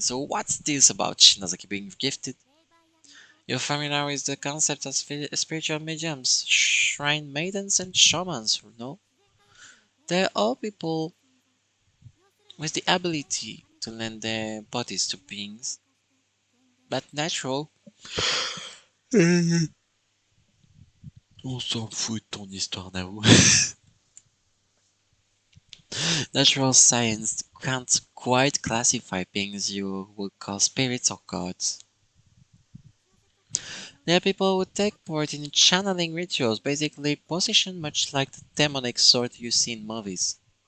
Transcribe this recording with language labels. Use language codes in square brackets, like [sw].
[en] So what's this about Shinozaki being gifted? You're familiar with the concept of spiritual mediums, shrine maidens, and shamans, no? They're all people with the ability to lend their bodies to beings, but natural. [fr] On s'en fout de ton histoire d'amour. [en] Natural science can't quite classify beings you would call spirits or gods. There are people who take part in channeling rituals, basically possession much like the demonic sort you see in movies.